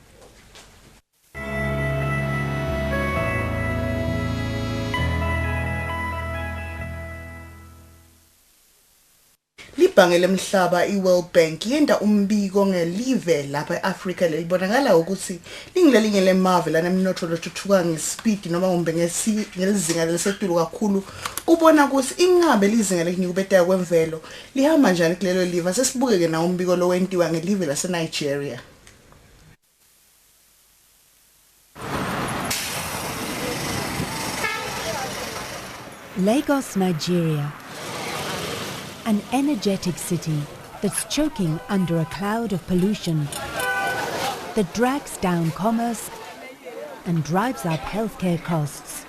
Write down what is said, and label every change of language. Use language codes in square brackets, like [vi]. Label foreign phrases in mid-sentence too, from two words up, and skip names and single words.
[ss] Libhange lemhlaba iWorld Bank yenda umbiko ngelive lapha eAfrica lelibonakala ukuthi lingilelinye lemave lanemnotho lothuthuka ngespeed noma umbe ngelizinga lesetulu kakhulu ubona ukuthi ingabe lizinga lenyukubeteka kwemvelo lihamba kanjani kulelo live sesibukeke na umbiko lo wentiwa ngelive laseNigeria. [en] Lagos, Nigeria. An energetic city that's choking under a cloud of pollution that drags down commerce and drives up healthcare costs.